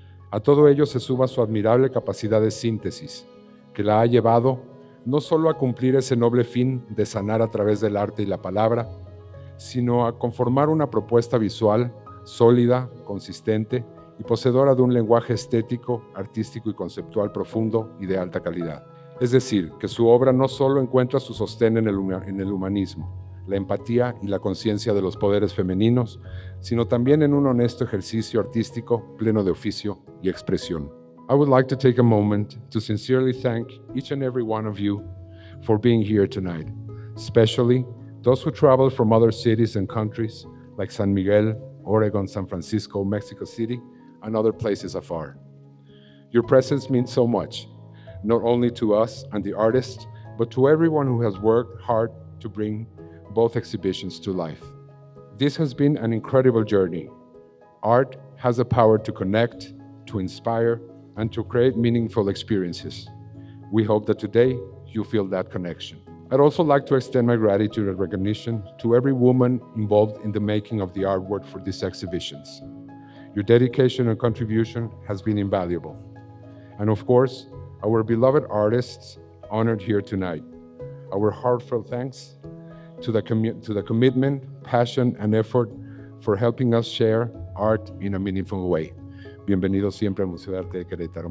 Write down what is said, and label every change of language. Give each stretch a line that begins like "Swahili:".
Spanish: A todo ello se suma su admirable capacidad de síntesis, que la ha llevado no solo a cumplir ese noble fin de sanar a través del arte y la palabra, sino a conformar una propuesta visual sólida, consistente y poseedora de un lenguaje estético, artístico y conceptual profundo y de alta calidad. Es decir, que su obra no solo encuentra su sostén en el humanismo, la empatía y la conciencia de los poderes femeninos, sino también en un honesto ejercicio artístico pleno de oficio y expresión.
English: I would like to take a moment to sincerely thank each and every one of you for being here tonight, especially those who traveled from other cities and countries like San Miguel, Oregon, San Francisco, Mexico City, and other places afar. Your presence means so much, not only to us and the artists, but to everyone who has worked hard to bring both exhibitions to life. This has been an incredible journey. Art has the power to connect, to inspire, and to create meaningful experiences. We hope that today you feel that connection. I'd also like to extend my gratitude and recognition to every woman involved in the making of the artwork for these exhibitions. Your dedication and contribution has been invaluable. And of course, our beloved artists honored here tonight. Our heartfelt thanks to the commitment, passion, and effort for helping us share art in a meaningful way.
Spanish: Bienvenidos siempre al Museo de Arte de Querétaro.